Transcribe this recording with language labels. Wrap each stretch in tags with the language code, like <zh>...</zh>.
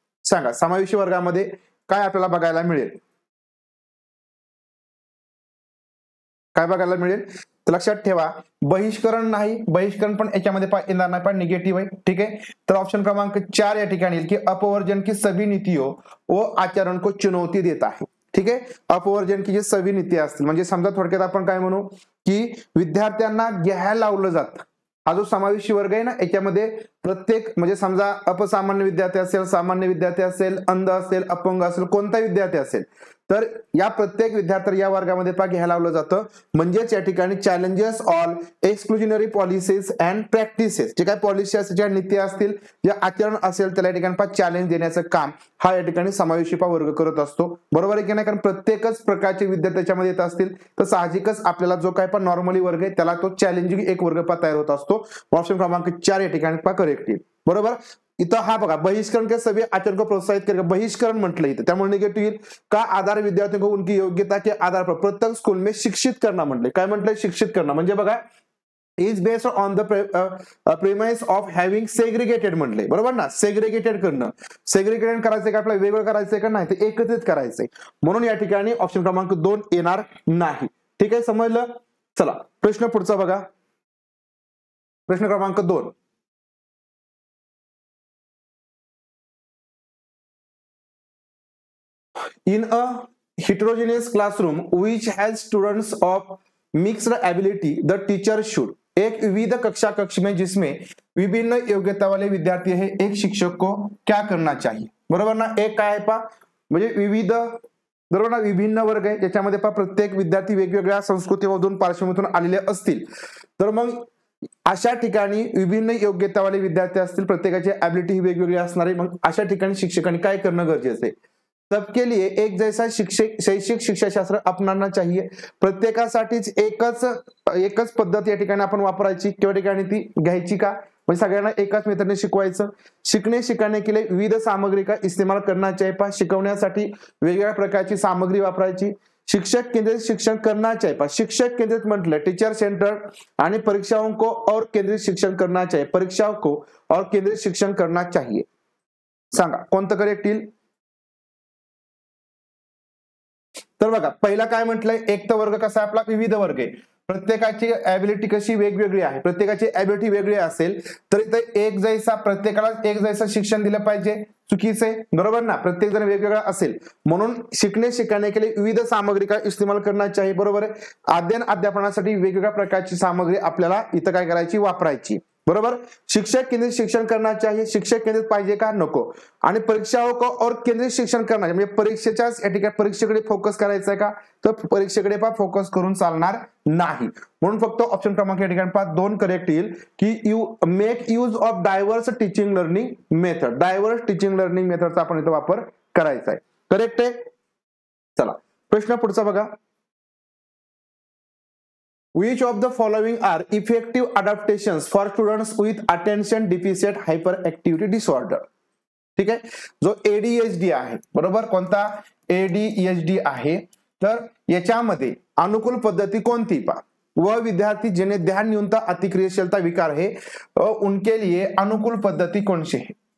<mr>सांगा, समावेशी वर्गामध्ये काय आपल्याला बघायला मिळेल? काय बघायला मिळेल? तर लक्षात ठेवा, बहिष्करण नाही, बहिष्करण पण याच्यामध्ये येणार नाही, पण निगेटिव्ह आहे. ठीक आहे, तर ऑप्शन क्रमांक 4 या ठिकाणी येईल की</mr> <hi>अपवर्जन की सभी नीतियों व आचरण को चुनौती देता है.</hi> <mr>ठीक आहे, अपवर्जन की जे सभी नीती असतील म्हणजे समजा थोडक्यात आपण काय म्हणू की विद्यार्थ्यांना घ्यायला लावलं जातं. हा जो समावेशी वर्ग आहे ना, याच्यामध्ये प्रत्येक म्हणजे समजा अपसामान्य विद्यार्थी असेल, सामान्य विद्यार्थी असेल, अंध असेल, अपंग असेल, कोणता विद्यार्थी असेल तर या प्रत्येक विद्यार्थ्याला या वर्गामध्ये घ्यायला लावलं जातं. म्हणजेच या ठिकाणी</mr> <en>challenges all exclusionary policies and practices,</en> <mr>जे काही पॉलिसी असतील, ज्या नीती असतील, जे आचरण असेल त्याला या ठिकाणी चॅलेंज देण्याचं काम हा या ठिकाणी समावेशी वर्ग करत असतो. बरोबर आहे की नाही? कारण प्रत्येकच प्रकारचे विद्यार्थी त्याच्यामध्ये येत असतील तर साहजिकच आपल्याला जो काही पण नॉर्मली वर्ग आहे त्याला तो चॅलेंजिंग एक वर्ग तयार होत असतो. ऑप्शन क्रमांक 4 या ठिकाणी करेक्ट येईल. बरोबर. इथं हा बघा,</mr> <hi>बहिष्करण के सभी आचरण को प्रोत्साहित करेगा,</hi> <mr>बहिष्करण म्हटलं इथं, त्यामुळे निगेटिव्ह येईल.</mr> <hi>का आधार विद्यार्थियों को उनकी योग्यता के आधार पर प्रत्येक स्कूल में शिक्षित करना म्हटलंय.</hi> <mr>काय म्हटलंय? शिक्षित करणं. म्हणजे बघा,</mr> <en>is based on the premise of having segregated</en> <mr>म्हटलंय. बरोबर ना? सेग्रिगेटेड करणं, सेग्रिगेटेड करायचंय का आपल्याला वेगळं करायचंय का नाही, ते एकत्रित करायचंय. म्हणून या ठिकाणी ऑप्शन क्रमांक 2 येणार नाही. ठीक आहे, समजलं? चला प्रश्न पुढचा बघा, प्रश्न क्रमांक 2.</mr> <en>In a heterogeneous classroom which has students of mixed ability, the teacher should.</en> <hi>एक विविध कक्ष में जिसमें विभिन्न योग्यता वाले विद्यार्थी है, एक शिक्षक को क्या करना चाहिए?</hi> <mr>बरोबर ना? एक काय पा म्हणजे विविध, बरोबर ना, विभिन्न वर्ग आहे त्याच्यामध्ये प्रत्येक विद्यार्थी वेगवेगळ्या संस्कृतीमधून पार्श्वभूमीतून आलेले असतील तर मग अशा ठिकाणी विभिन्न योग्यता वाले विद्यार्थी असतील, प्रत्येकाची ॲबिलिटी ही वेगवेगळी असणार आहे. मग अशा ठिकाणी शिक्षकांनी काय करणं गरजेचं आहे?</mr> <hi>सबके लिए एक जैसा शैक्षिक शिक्षाशास्त्र अपनाना चाहिए.</hi> <mr>प्रत्येकासाठीच एकच पद्धत या ठिकाणी आपण वापरायची किंवा ठिकाणी ती घ्यायची का? म्हणजे सगळ्यांना एकाच मेथडने शिकवायचं.</mr> <hi>सिखाने के लिए विविध सामग्री का इस्तेमाल करना चाहिए.</hi> <mr>शिकवण्यासाठी वेगवेगळ्या प्रकारची सामग्री वापरायची.</mr> <hi>शिक्षक केंद्रित शिक्षण करना चाहिए.</hi> <mr>शिक्षक केंद्रित म्हटलं टीचर सेंटर आणि</mr> <hi>परीक्षाओं को और केंद्रित शिक्षण करना चाहिए. परीक्षाओं को और केंद्रित शिक्षण करना चाहिए.</hi> <mr>सांगा कोणतं करेक्ट येईल? तर बघा, पहिला काय म्हटलंय, एक तर वर्ग कसा आपला विविध वर्ग आहे, प्रत्येकाची ॲबिलिटी कशी वेगवेगळी आहे, प्रत्येकाची ॲबिलिटी वेगळी असेल तर इथे एक जैसा, प्रत्येकाला एक जैसा शिक्षण दिलं पाहिजे. चुकीचे, बरोबर ना? प्रत्येक जण वेगवेगळा असेल म्हणून</mr> <hi>सिखाने के लिए विविध सामग्री का इस्तेमाल करना चाहिए.</hi> <mr>बरोबर आहे. अध्यापनासाठी वेगवेगळ्या प्रकारची सामग्री आपल्याला इथं काय करायची? वापरायची. बरोबर.</mr> <hi>शिक्षक केंद्रित शिक्षण करना चाहिए.</hi> <mr>शिक्षक केंद्रित पाहिजे का? नको. आणि</mr> <hi>परीक्षाओं को और केंद्रित</hi> <mr>शिक्षण करणार म्हणजे परीक्षेच्याच या ठिकाणी परीक्षेकडे फोकस करायचा आहे का? तर परीक्षेकडे फोकस करून चालणार नाही. म्हणून फक्त ऑप्शन क्रमांक या ठिकाणी 2 करेक्ट येईल की</mr> <en>You make use of diverse teaching learning method.</en> <mr>Diverse teaching learning मेथडचा आपण इथं वापर करायचा आहे. करेक्ट आहे. चला प्रश्न पुढचा बघा,</mr> <en>Which of the following are effective adaptations for students with attention deficit hyperactivity disorder?</en> <mr>ठीक आहे, जो ADHD आहे, बरोबर, कोणता ADHD आहे, तर याच्यामध्ये अनुकूल पद्धती कोणती पा</mr> <hi>वह विद्यार्थी जिन्हें ध्यान न्यूनता अतिक्रियाशीलता विकार है उनके लिए अनुकूल पद्धति कौन सी है?</hi>